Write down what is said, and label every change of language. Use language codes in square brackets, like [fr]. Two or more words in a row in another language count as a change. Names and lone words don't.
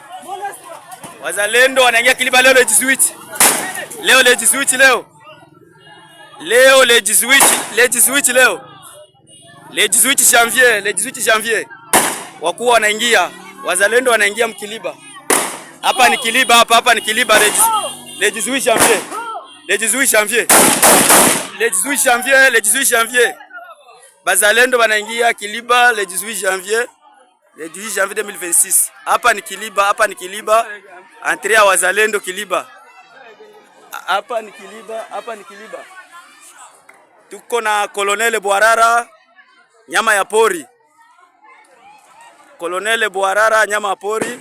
[sw] Wazalendo wanaingia Kiliba leo [fr] le 18. [sw] Leo [fr] le 18 [sw] leo. Leo [fr] le 18 [sw] leo. [fr] Le 18 janvier. [sw] Wakuwa wanaingia. Wazalendo wanaingia Mkiliba. Hapa ni Kiliba, hapa ni Kiliba [fr] le 18 janvier. Le 18 janvier. [sw] Bazalendo wanaingia Kiliba [fr] le 18 janvier. Le 18 janvier 2026. [sw] Hapa ni Kiliba, hapa ni Kiliba. Entrée ya wazalendo Kiliba. Hapa ni Kiliba, hapa ni Kiliba. Tuko na Colonel Bwarara, nyama ya pori. Colonel Bwarara, nyama ya pori.